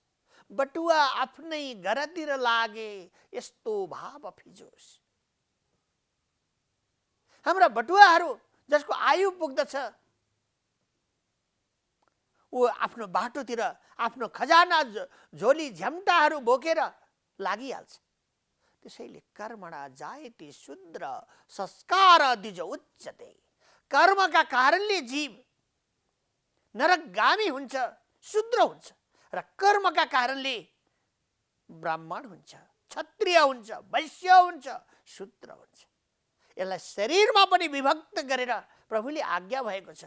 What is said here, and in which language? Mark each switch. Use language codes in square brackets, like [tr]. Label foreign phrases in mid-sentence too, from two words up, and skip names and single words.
[ne] बटुवा आफ्नै घरतिर लागे यस्तो भाव फिजोस्। हाम्रा बटुवाहरू जसको आयु पुग्दछ ऊ आफ्नो बाटोतिर आफ्नो खजाना झोली झ्याम्टाहरू बोकेर लागिहाल्छ। [sa] त्यसैले कर्मणा जायते शूद्र संस्कार द्विज उच्यते। [ne] कर्मका कारणले जीव नरकगामी हुन्छ, शूद्र हुन्छ, र कर्मका कारणले ब्राह्मण हुन्छ, क्षत्रिय हुन्छ, वैश्य हुन्छ, शूद्र हुन्छ। यसलाई शरीरमा पनि विभक्त गरेर प्रभुले आज्ञा भएको छ।